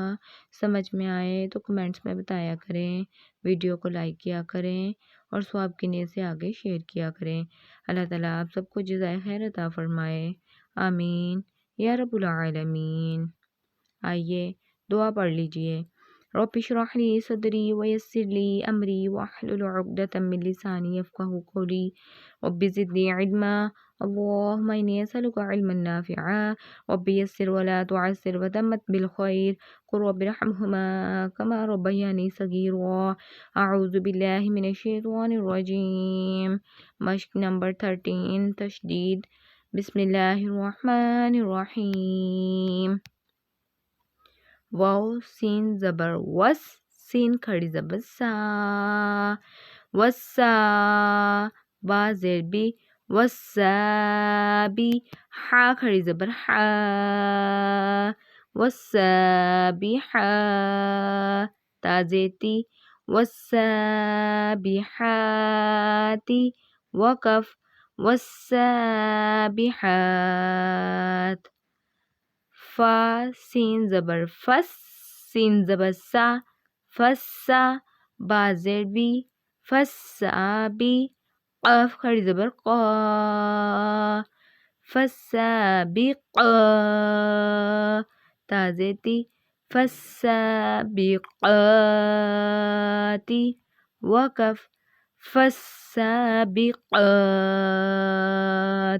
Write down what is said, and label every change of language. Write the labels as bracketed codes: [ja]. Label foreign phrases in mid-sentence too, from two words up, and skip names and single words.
[ur] سمجھ میں آئے تو کمنٹس میں بتایا کریں، ویڈیو کو لائک کیا کریں اور ثواب کی نیت سے آگے شیئر کیا کریں۔ اللہ تعالیٰ آپ سب کو جزائے خیر عطا فرمائے، آمین [ar] یا رب العالمین۔ [ur] آئیے دعا پڑھ لیجئے۔ [ar] رب اشرح لی صدری ویسر لی امری واحلل عقدۃ من لسانی یفقہوا قولی رب زدنی علما اللهم انی اسألک علما نافعا رب یسر ولا تعسر وتمت بالخیر قل رب ارحمهما كما ربياني صغيرا اعوذ باللہ من الشیطان الرجیم۔ [ur] مشق نمبر 13 تشدید۔ [ar] بسم اللہ الرحمن الرحیم۔ [ur] واو سین زبر وس، سین کھڑی زبر سا، وسا، با زیر بی، وسابی، حا کھڑی زبر حا، وسابحا، تا زیتی، وسابحاتی، وقف، وسابحات۔ فا سین زبر فس، سین زبر سا، فسا، با زیر بی، فسابی، قاف کھڑی زبر قا، فسابقا، تا زیتی، فسابقاتی، وقف، فسابقات۔